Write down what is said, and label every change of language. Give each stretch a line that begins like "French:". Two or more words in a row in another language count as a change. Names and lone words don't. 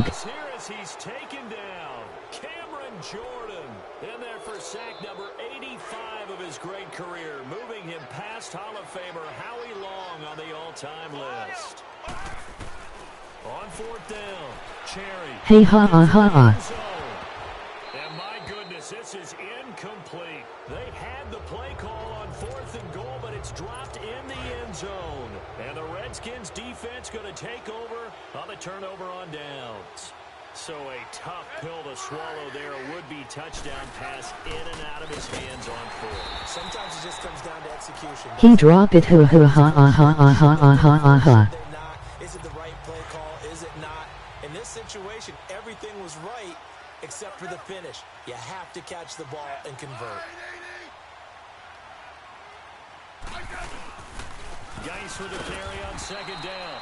English: Here as he's taken down, Cameron Jordan in there for sack number 85 of his great career, moving him past Hall of Famer Howie Long on the all-time list. On fourth down, Cherry. Hey ha ha ha ha. And my goodness, this is incomplete. They had the play call on fourth and goal, but it's dropped in the end zone. And the Redskins defense going to take over on the turnover on downs. So a tough pill to swallow there. A would-be touchdown pass in and out of his hands on fourth. Sometimes it just comes down to execution. He drop it hoo hoo ha ha ha ha ha ha ha ha. Is it the right play call? Is it not? In this situation, everything was right except for the finish. You have to catch the ball and convert. Geis with the carry on second down.